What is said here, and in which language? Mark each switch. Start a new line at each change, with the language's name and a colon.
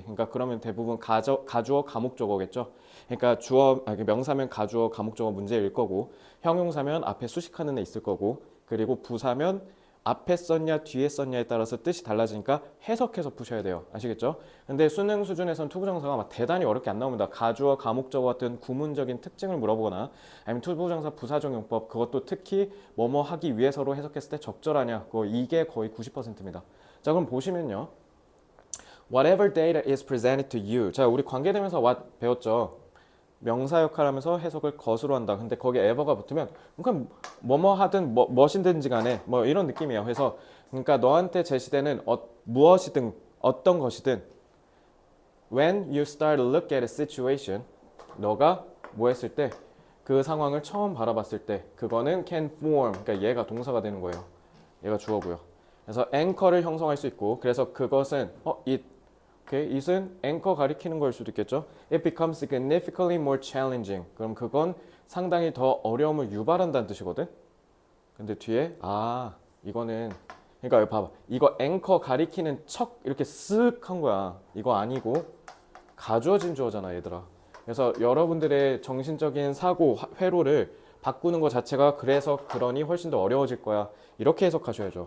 Korean: 그러니까 그러면 대부분 가주어, 가목적어겠죠. 그러니까 명사면 가주어, 가목적어 문제일 거고, 형용사면 앞에 수식하는 애 있을 거고, 그리고 부사면 앞에 썼냐 뒤에 썼냐에 따라서 뜻이 달라지니까 해석해서 푸셔야 돼요. 아시겠죠? 근데 수능 수준에서는 투부정사가 막 대단히 어렵게 안 나옵니다. 가주어, 가목적어 같은 구문적인 특징을 물어보거나 아니면 투부정사 부사적용법 그것도 특히 뭐뭐 하기 위해서로 해석했을 때 적절하냐 이게 거의 90%입니다. 자, 그럼 보시면요.
English: Whatever data is presented to you.
Korean: 자, 우리 관계대명사 what 배웠죠? 명사 역할하면서 해석을 것으로 한다. 근데 거기에 ever가 붙으면 그냥 뭐뭐 하든 무엇이든지 간에 뭐 이런 느낌이에요. 그래서 그러니까 너한테 제시되는 무엇이든 어떤 것이든
English: when you start to look at a situation
Korean: 너가 뭐 했을 때 그 상황을 처음 바라봤을 때 그거는
English: can form
Korean: 그러니까 얘가 동사가 되는 거예요. 얘가 주어고요. 그래서 anchor를 형성할 수 있고 그래서 그것은 it은 앵커 가리키는 걸 수도 있겠죠.
English: It becomes significantly more challenging.
Korean: 그럼 그건 상당히 더 어려움을 유발한다는 뜻이거든. 근데 뒤에 이거는 그러니까 여기 봐봐. 이거 앵커 가리키는 척 이렇게 쓱 한 거야. 이거 아니고 가주어진 주어잖아, 얘들아. 그래서 여러분들의 정신적인 사고 회로를 바꾸는 것 자체가 그래서 그러니 훨씬 더 어려워질 거야. 이렇게 해석하셔야죠.